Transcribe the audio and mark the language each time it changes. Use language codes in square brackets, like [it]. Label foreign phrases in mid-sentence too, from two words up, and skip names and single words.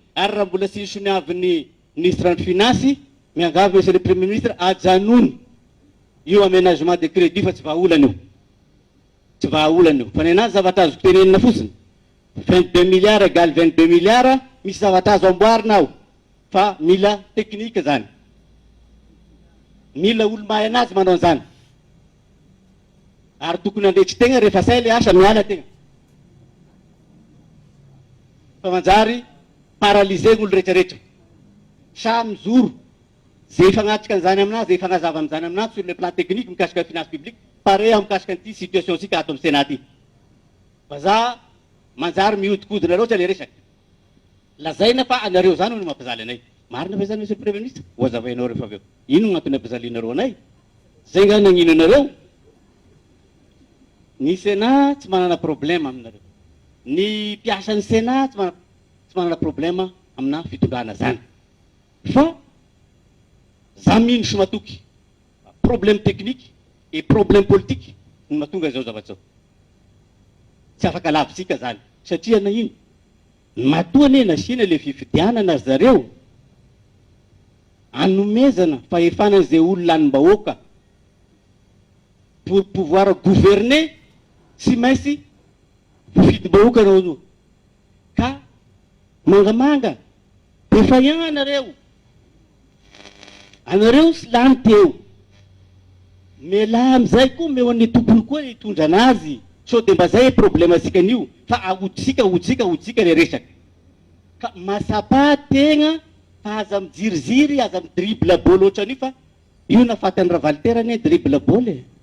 [mg] Ary raha mbola sy soniavin'ny ministre ny finance miangavy [fr] Monsieur le Premier Ministre [mg] ajanony io [fr] aménagement de crédit [mg] fa tsy vahaolana io, tsy vahaolana io fa ny anazy zavatra azo tenenina fotsiny [fr] 22 milliards égale 22 milliards, [mg] misy zavatra azo amboarina ao fa mila teknika zany, mila olo mahay anazy manao an'izany ary tokony andretsy tegna rehefa say le asa miala tegna fa manjary paralysé gn'olo rehetrarehetra sa mijoro zay fagnatrika an'izany aminazy, zay fagnazava amin'izany aminazy [fr] sur le plan technique [mg] mikasika [fr] finance publique [mg] pare mikasika an'ity situation sika ato amin'ny Sénat ty. Fa za manjary mihodinkodina loatra le resaky. Lazaina fa anareo zany no mampizaly anay. Marina fa zany [fr] monsieur le premier ministre, [mg] hoazavainao rehefa avy eo. Ino gn'antony ampizalianareo anay? Zay nga nagnino anareo? Ny Sénat tsy manana problème aminareo. Ny mpiasan'ny Sénat tsy manana problème amina fitondrana zany. Fa za mino sy matoky [fr] problème technique et problème politique [mg] no mahatonga zao zavatra zao. Tsy afaka lavisika zany satria na ino matoa ne nasina le fifidianana zareo anomezana fahefana zay olona lanim-bahoaka [fr] pour pouvoir gouverner [mg] sy maintsy fifidim-bahoaka anao io ka mangamanga efa ihany anareo sy lany teo mela amizay koa meo an'ny tompony koa hitondra anazy so de mba zay problème asika an'io fa ahotsika le resaky ka masapa tegna fa aza mijiriziry aza midribble bôly ohatran'io fa io nafatany ravaliterany dribble bôly